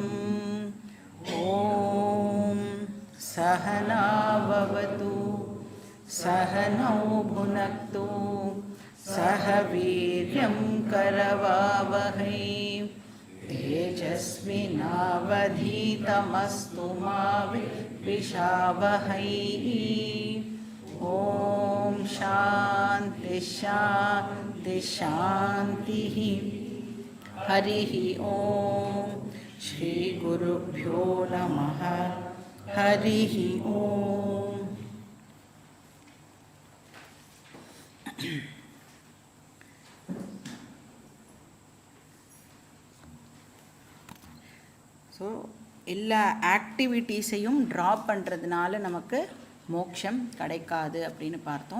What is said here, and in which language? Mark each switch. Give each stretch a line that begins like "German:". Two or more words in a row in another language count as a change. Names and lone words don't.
Sanskrit: ॐ सहना भवतु सहनौ भुनक्तु सह वीर्यं करवावहै तेजस्विनावधीतमस्तु मा विद्विषावहै। ॐ शान्ति शान्ति शान्तिः। हरिः ॐ श्री गुरुभ्यो नमः। हरिः ॐ।
Tamil: ஸோ எல்லா ஆக்டிவிட்டீஸையும் ட்ராப் பண்ணுறதுனால நமக்கு மோட்சம் கிடைக்காது அப்படின்னு பார்த்தோம்.